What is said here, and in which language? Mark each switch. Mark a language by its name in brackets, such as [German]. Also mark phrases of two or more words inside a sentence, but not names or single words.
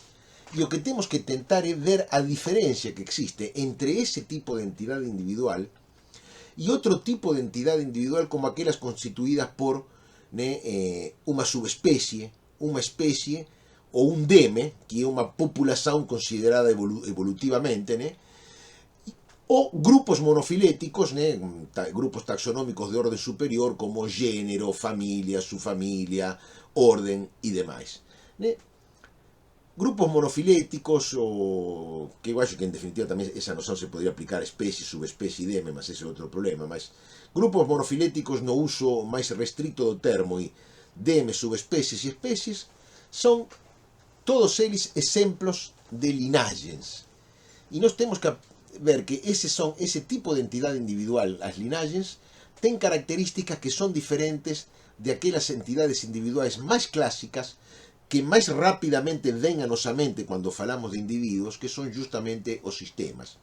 [Galician] E o que temos que tentar é ver a diferencia que existe entre ese tipo de entidade individual e outro tipo de entidade individual como aquelas constituídas por, né, unha subespecie, unha especie ou un deme, que é unha populación considerada evolutivamente, né, ou grupos monofiléticos, né, grupos taxonómicos de orden superior como género, familia, subfamilia, orden e demais. Né? Grupos monofiléticos, o que eu acho que en definitiva tamén esa noción se podría aplicar a especie, subespecie e deme, mas ese é outro problema, mas grupos monofiléticos no uso máis restrito do termo e deme, subespecies e especies son todos eles exemplos de linagens. E nós temos que ver que ese tipo de entidade individual, as linagens, ten características que son diferentes de aquelas entidades individuais máis clásicas que máis rapidamente ven a nosa mente cando falamos de individuos, que son justamente os sistemas.